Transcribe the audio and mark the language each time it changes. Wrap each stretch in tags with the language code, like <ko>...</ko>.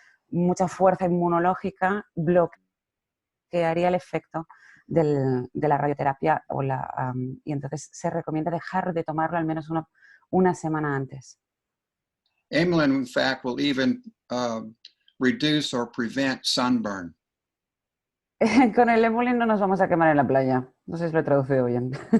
<es>mucha fuerza inmunológica, bloquearía el efecto de la radioterapia y entonces se recomienda dejar de tomarlo al menos una semana antes.</es> <en>Emulin, in fact, will even reduce or prevent sunburn.</en> <es>Con el Emulin no nos vamos a quemar en la playa. No sé si lo he traducido bien.</es>